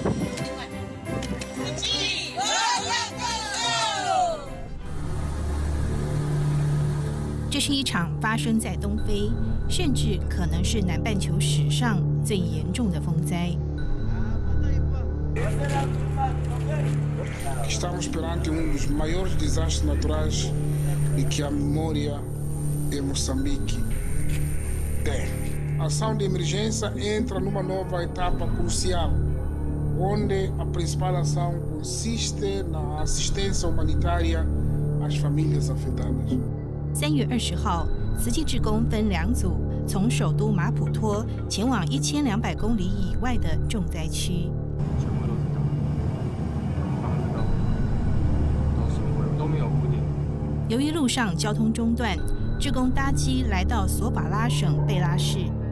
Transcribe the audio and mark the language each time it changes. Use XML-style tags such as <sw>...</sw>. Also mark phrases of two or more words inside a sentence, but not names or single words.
<zh>这是一场发生在东非，甚至可能是南半球史上最严重的风灾。</zh> <pt>Estamos perante dos maiores desastres naturais de que a memória em Moçambique tem. A ação de emergência entra numa nova etapa crucial, onde a principal ação consiste na assistência humanitária às famílias afetadas.</pt> <zh>3 月20号，慈济志工分2组，从首都马普托前往1200公里以外的重灾区。由于路上交通中断，志工搭机来到索法拉省贝拉市。</zh>